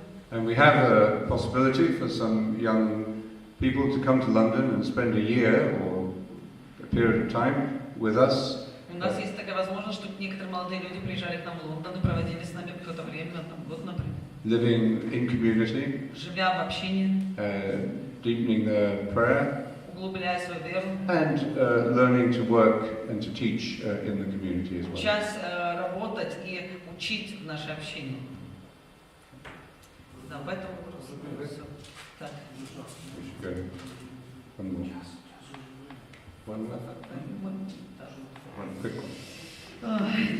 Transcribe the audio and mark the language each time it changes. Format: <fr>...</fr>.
<en>And we have a possibility for some young people to come to London and spend a year or a period of time with us.</en> <ru>У нас есть такая возможность, чтобы некоторые молодые люди приезжали к нам в Лондон и проводили с нами какое-то время, там, год, например.</ru> <en>Living in community,</en> <ru>живя в общении,</ru> <en>deepening their prayer,</en> <ru>углубляя свою веру,</ru> <en>and learning to work and to teach in the community as well.</en> <ru>Учась работать и учить в наше общение. Да, поэтому просто. Так.</ru> <en>One more. One more. Quick one.</en>